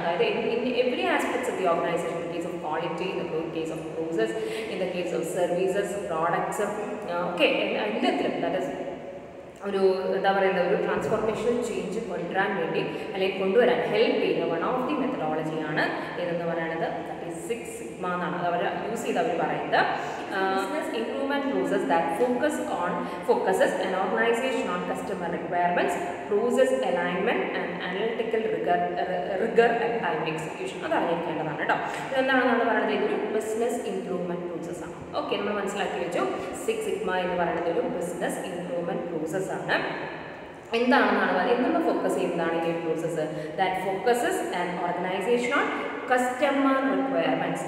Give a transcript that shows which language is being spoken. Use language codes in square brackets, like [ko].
[ml] അതായത് [en] in every aspects of the organisation, in case of quality, in the case of process, in the case of services, products, [ml] ഒക്കെ എല്ലാത്തിലും that is ഒരു എന്താ പറയുന്നത് ഒരു transformational change കൊണ്ടുവരാൻ വേണ്ടി അല്ലെങ്കിൽ കൊണ്ടുവരാൻ ഹെൽപ്പ് ചെയ്യുന്ന വൺ ഓഫ് ദി മെത്തഡോളജിയാണ് ഇതെന്ന് പറയുന്നത്. 6 സിഗ്മ എന്നാണ് അത് അവർ യൂസ് ചെയ്ത് അവർ പറയുന്നത്. [en] Business improvement process that focuses an organization on customer requirements, process alignment and analytical rigor and time execution. [ml] അത് അറിഞ്ഞിരിക്കേണ്ടതാണ് കേട്ടോ. ഇതെന്താണെന്നാണ് പറയുന്നത്, ഇതൊരു ബിസിനസ് ഇംപ്രൂവ്മെൻറ്റ് പ്രോസസ്സാണ്. ഓക്കെ, നമ്മൾ മനസ്സിലാക്കി വെച്ചു 6 സിഗ്മ എന്ന് പറയുന്നത് ഒരു ബിസിനസ് ഇംപ്രൂവ്മെൻറ്റ് പ്രോസസ്സാണ്. എന്താണെന്നാണ് പറയുന്നത്, എന്നുള്ള ഫോക്കസ് ചെയ്യുന്നതാണ് ഈ process. [en] That focuses and organization on customer requirements.